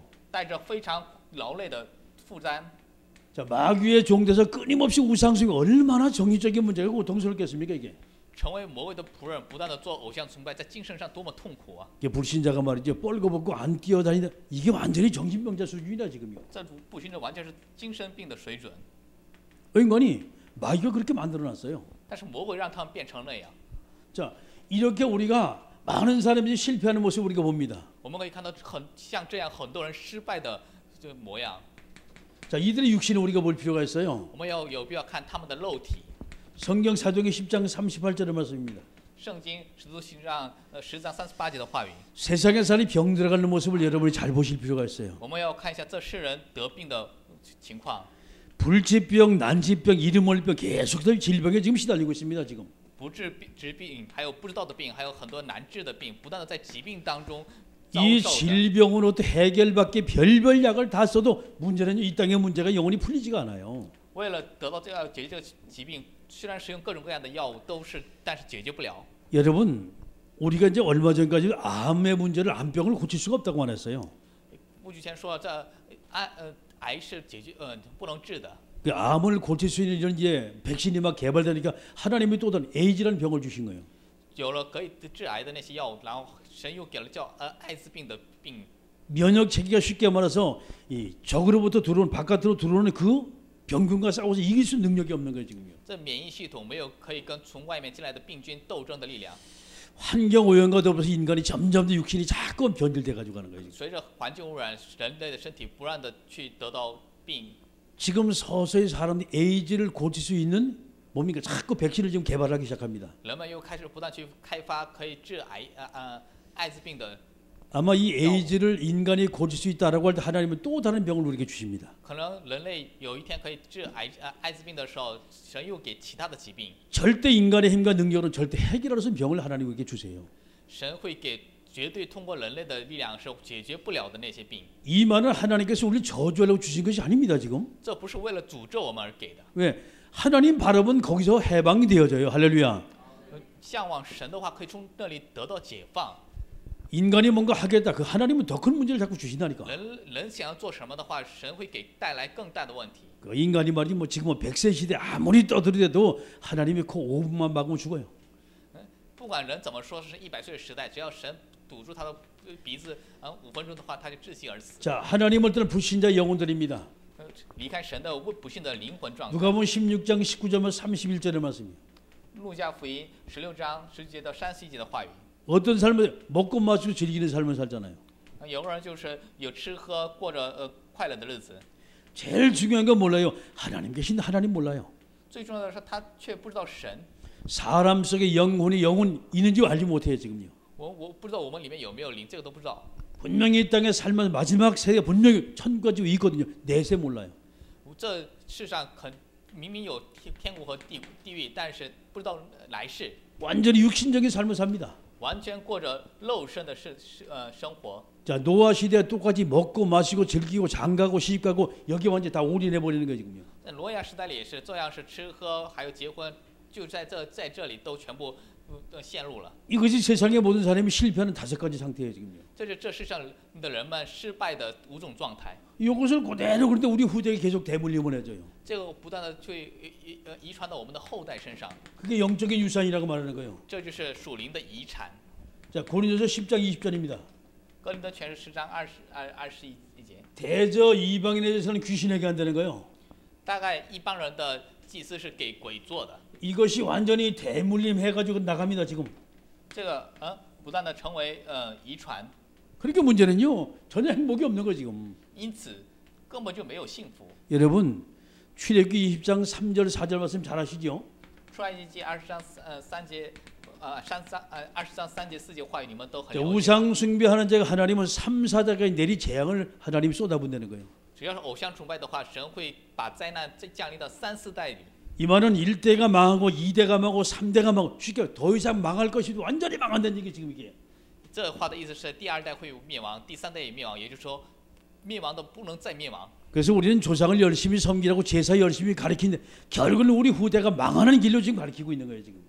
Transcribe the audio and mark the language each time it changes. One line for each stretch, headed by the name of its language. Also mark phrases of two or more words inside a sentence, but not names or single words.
Chinese: 带着非常劳累的负担。
Korean: 자, 마귀의 종돼서 끊임없이 우상숭배 얼마나 정신적인 문제가 고통스럽겠습니까 이게?
Chinese: 成为魔鬼的仆人，不断的做偶像崇拜，在精神上多么痛苦啊！
Korean: 이게 불신자가 말이죠. 뻘거벗고 안 뛰어다니다. 이게 완전히 정신병자 수준이다 지금요.
Chinese: 这不信者完全是精神病的水准。
Korean: 인간이 마귀가 그렇게 만들어놨어요.
Chinese: 但是魔鬼让他们变成那样。
Korean: 자, 이렇게 우리가 많은 사람들이 실패하는 모습을 우리가 봅니다.
Chinese: 我们可以看到像这样很多人失败的这模样。
Korean: 자, 이들의 육신을 우리가 볼 필요가 있어요.
Chinese: 我们有必要看他们的肉体。
Korean: 성경 사도행전 10장 38절의 말씀입니다.
Chinese: 圣经使徒行传10章38节的话语，
Korean: 세상의 사람이 병 들어가는 모습을 여러분이 잘 보실 필요가 있어요.
Chinese: 我们要看一下这世人得病的情况。
Korean: 불치병, 난치병, 이름올병 계속해서 질병에 지금 시달리고 있습니다. 지금.
Chinese: 不治病，还有不知道的病，还有很多难治的病，不断的在疾病当中遭 이 受的。
Korean: 질병은 어떻게 해결받기 별별 약을 다 써도 문제는 이 땅의 문제가 영원히 풀리지가 않아요.
Chinese: 为了得到解决这个疾病，虽然使用各种各样的药物都是，但是解决不了。
Korean: 여러분, 우리가 이제 얼마 전까지 암의 문제를 암병을 고칠 수가 없다고 말했어요.
Chinese: 不久前说这癌是不能治的，
Korean: 그 암을 고칠 수 있는 이런 이제 백신이 막 개발되니까 하나님이 또 다른 에이즈라는 병을 주신 거예요.
Chinese: 有了可以治癌的那些药物，然后神又给了叫艾滋病的病。
Korean: 면역 체계가 쉽게 말해서 이 적으로부터 들어오는 바깥으로 들어오는 그 병균과 싸워서 이길 수 있는 능력이 없는 거예요 지금요.
Chinese: 这免疫系统没有可以跟从外面进来的病菌斗争的力量。
Korean: 환경 오염과 더불어서 인간이 점점 더 육신이 자꾸 변질돼 가지고 가는 거예요.
Chinese: 随着环境污染，人类的身体不断的去得到病。
Korean: 지금 서서히 사람들이 에이즈를 고칠 수 있는 뭡니까? 자꾸 백신을 지금 개발하기 시작합니다.
Chinese: 人们又开始不断去开发可以治艾滋病的。
Korean: 아마 이 에이즈를 인간이 고칠 수 있다라고 할 때 하나님은 또 다른 병을 우리에게 주십니다.
Chinese: 可能人类有一天可以治艾滋病的时候，神又给其他的疾病。
Korean: 절대 인간의 힘과 능력으로 절대 해결할 수 없는 병을 하나님 우리에게 주세요.
Chinese: 神会给绝对通过人类的力量是解决不了的那些病。
Korean: 이 말은 하나님께서 우리를 저주하려고 주신 것이 아닙니다. 지금.
Chinese: 这不是为了诅咒我们而给的。
Korean: 왜? 하나님 바라본 거기서 해방이 되어져요. 할렐루야.
Chinese: 向往神的话，可以从那里得到解放。
Korean: 인간이 뭔가 하겠다. 그 하나님은 더 큰 문제를 자꾸 주신다니까.
Chinese: 人想要做什么的话，神会给带来更大的问题。
Korean: 그 인간이 말이지 뭐 지금 뭐 100세 시대 아무리 떠들어대도 하나님이 코 5분만 막으면 죽어요.
Chinese: 不管人怎么说是100岁的时代，只要神堵住他的鼻子5分钟的话，他就窒息而死。
Korean: 자, 하나님을 떠난 불신자 영혼들입니다.
Chinese: 离开神的不幸的灵魂状态。
Korean: 누가복음 16장 19절부터 31절의 말씀이에요.
Chinese: 路加福音16章10节到31节的话语。
Korean: 어떤 삶을 먹고 마시고 즐기는 삶을 살잖아요.
Chinese: 有个人就是有吃喝，过着快乐的日子。
Korean: 제일 중요한 건 몰라요. 하나님 계신 하나님 몰라요.
Chinese: 最重要的是，他却不知道神。
Korean: 사람 속에 영혼이 영혼 있는지 알지 못해요 지금요.
Chinese: 我不知道我们里面有没有灵，这个都不知道。
Korean: 분명히 이 땅에 살면 마지막 세계 분명히 천국과 지옥이 있거든요. 내세 몰라요.
Chinese: 这世上明明有天国和地狱，但是不知道来世。
Korean: 완전히 육신적인 삶을 삽니다.
Chinese: 完全过着肉身的生活。
Korean: 자, 노아 시대에 똑같이 먹고 마시고 즐기고 장가고 시집가고 여기 완전 다 올인해 버리는 거예요 지금요.
Chinese: 在挪亚时代里也是这样，是吃喝还有结婚，就在这里都全部陷入了。
Korean: 이것이 세상의 모든 사람이 실패하는 5가지 상태예요 지금요.
Chinese: 这是这世上的人们失败的5种状态。
Korean: 이것을 그대로 그런데 우리 후대에 계속 대물림을 해줘요.
Chinese: 这个不断的去遗传到我们的后代身上，
Korean: 그게 영적인 유산이라고 말하는 거예요.
Chinese: 这就是属灵的遗产。
Korean: 자, 고린도서 10장 20절입니다.
Chinese: 哥林多前书10章21节。
Korean: 대저 이방인에 대해서는 귀신에게 한다는 거예요.
Chinese: 大概一般人的祭司是给鬼做的，
Korean: 이것이 완전히 대물림 해가지고 나갑니다 지금.
Chinese: 这个不断的成为遗传，
Korean: 그러니까 문제는요 전혀 행복이 없는 거 지금.
Chinese: 因此根本就没有幸福。
Korean: 여러분 출애굽기 20장 3절 4절 말씀 잘 아시죠?
Chinese: 出埃及记20章3节20章3节4节话语你们都很
Korean: 자,
Chinese: 了解。
Korean: 우상 숭배하는 자가 하나님은 3, 4대가 내리 재앙을 하나님이 쏟아붓는 거예요.
Chinese: 只要是偶像崇拜的话，神会把灾难降临到3、4代里。
Korean: 이 말은 1대가 망하고 2대가 망하고 3대가 망하고 쉽게 더 이상 망할 것이 완전히 망한다는 얘기 지금 이게.
Chinese: 这话的意思是第2代会灭亡，第3代也灭亡，也就是说灭亡的不能再灭亡。
Korean: 그래서 우리는 조상을 열심히 섬기라고 제사 열심히 가르치는데 결국은 우리 후대가 망하는 길로 지금 가르치고 있는 거예요 지금.